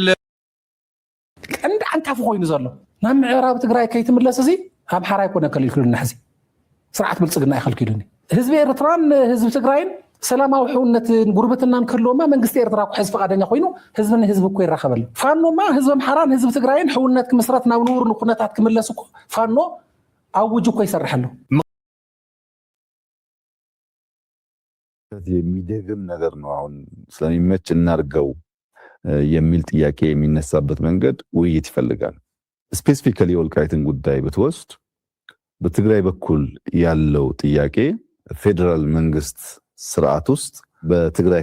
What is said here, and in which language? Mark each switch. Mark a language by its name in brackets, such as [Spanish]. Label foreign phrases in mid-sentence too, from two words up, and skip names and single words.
[Tigrinya] ቀንዲ ዓንታፍ ኮይኑ ዘሎ ናብ ምዕራብ ትግራይ ከይትምለስ እዚ ኣምሓራ ይኮነ ከልክሉና ሕዚ ስርዓት ብልጽግና ይኸልክሉኒ ህዝቢ ኤርትራን ህዝቢ ትግራይን ሰላማዊ ሕውነትን ጉርብትናን ከሎማ መንግስቲ ኤርትራ ሕዝቢ ፈቃደኛ ኮይኑ ህዝብን ህዝቢ እኮ ይራኸበሉ ፋኖማ ህዝቢ ኣምሓራን ህዝቢ ትግራይን ሕውነት ክምስረት ናብ ንቡር ኩነታት ክምለስ እኮ ፋኖ ኣውጅ እኮ ይሰርሐሉ [Amharic] የሚደግም ነገር ነው። አሁን ስለሚመች እናርገው የሚል ጥያቄ የሚነሳበት መንገድ ውይይት ይፈልጋል። ስፔሲፊካሊ የወልቃይትን ጉዳይ ብትወስድ በትግራይ በኩል ያለው ጥያቄ ፌዴራል መንግስት ስርዓት ውስጥ በትግራይ